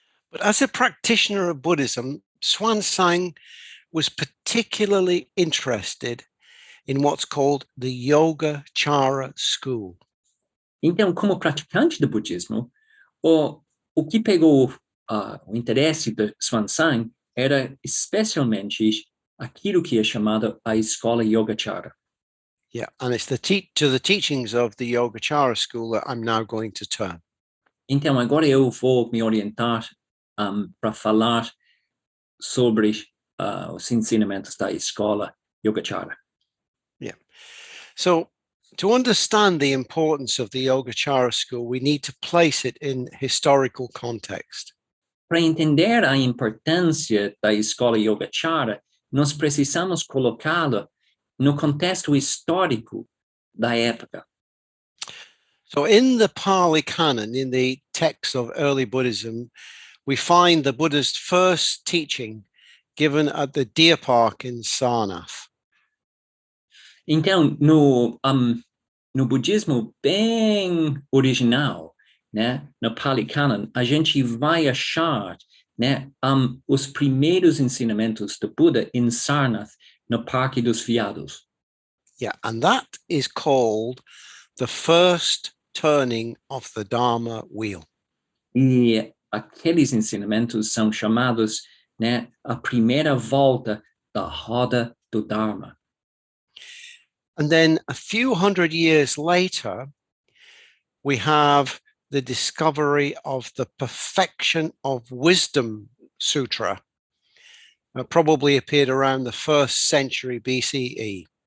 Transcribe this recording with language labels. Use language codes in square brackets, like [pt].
[en] But as a practitioner of Buddhism, Xuan Zang was particularly interested in what's called the Yogacara school. [pt] Então, como praticante do budismo, o que pegou o interesse de Xuanzang era especialmente aquilo que é chamado a escola Yogacara. [en] Yeah, and it's to the teachings of the Yogacara school that I'm now going to turn. [pt] Então, agora eu vou me orientar para falar sobre os ensinamentos da escola Yogacara. [en] Yeah. So to understand the importance of the Yogacara school, we need to place it in historical context. [pt] Para entender a importância da escola Yogacara, nós precisamos colocá-la no contexto histórico da época. [en] So in the Pali Canon, in the texts of early Buddhism, we find the Buddha's first teaching given at the Deer Park in Sarnath. [pt] Então, no budismo bem original, né, no Pali Canon, a gente vai achar, né, os primeiros ensinamentos do Buda em Sarnath, no Parque dos Veados. [en] Yeah, and that is called the first turning of the Dharma wheel. [pt] E aqueles ensinamentos são chamados, né, a primeira volta da roda do Dharma. [en] And then a few hundred years later, we have the discovery of the Perfection of Wisdom Sutra, probably appeared around the 1st century BCE.